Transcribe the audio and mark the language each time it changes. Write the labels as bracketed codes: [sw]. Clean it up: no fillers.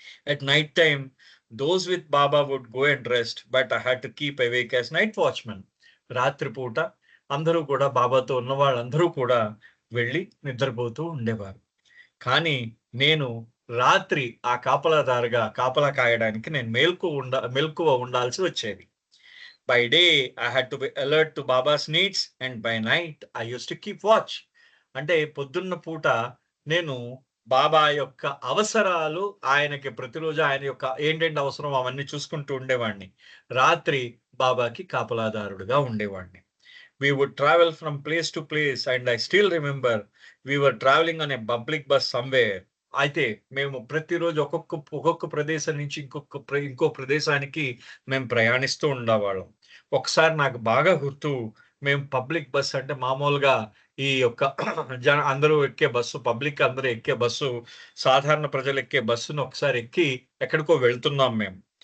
[en] At night time, those with Baba would go and rest, but I had to keep awake as night watchman. [te] రాత్రి పూట అందరూ కూడా బాబాతో ఉన్న వాళ్ళందరూ కూడా వెళ్ళి నిద్రపోతూ ఉండేవారు. కానీ నేను రాత్రి ఆ కాపలా కాయడానికి నేను మెలకువ ఉండాల్సి వచ్చేది. [en] By day, I had to be alert to Baba's needs, and by night, I used to keep watch. [te] అంటే పొద్దున్న పూట నేను బాబా యొక్క అవసరాలు, ఆయనకి ప్రతిరోజు ఆయన యొక్క ఏంటేంటి అవసరం అవన్నీ చూసుకుంటూ ఉండేవాడిని. రాత్రి బాబాకి కాపలాదారుడుగా ఉండేవాడిని. [en] We would travel from place to place, and I still remember we were traveling on a public bus somewhere. [te] అయితే మేము ప్రతిరోజు ఒక్కొక్క ప్రదేశం నుంచి ఇంకో ప్రదేశానికి మేము ప్రయాణిస్తూ ఉండేవాళ్ళం. ఒకసారి నాకు బాగా గుర్తు, మేము పబ్లిక్ బస్ అంటే మామూలుగా ఈ యొక్క అందరూ ఎక్కే బస్సు, పబ్లిక్ అందరూ ఎక్కే బస్సు, సాధారణ ప్రజలు ఎక్కే బస్సును ఒకసారి ఎక్కి ఎక్కడికో వెళ్తున్నాం మేము.